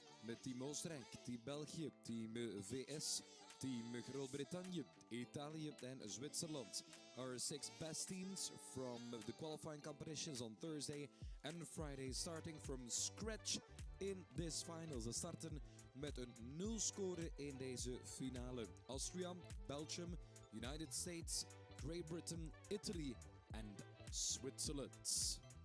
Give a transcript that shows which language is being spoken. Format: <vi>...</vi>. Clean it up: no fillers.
<nl>Met Team Oostenrijk, Team België, Team VS, Team Groot-Brittannië, Italië en Zwitserland.</nl> <en>Our six best teams from the qualifying competitions on Thursday and Friday, starting from scratch in this final.</en> <nl>Ze starten met een 0 score in deze finale.</nl> <en>Austria, Belgium, United States, Great Britain, Italy and Switzerland.</en>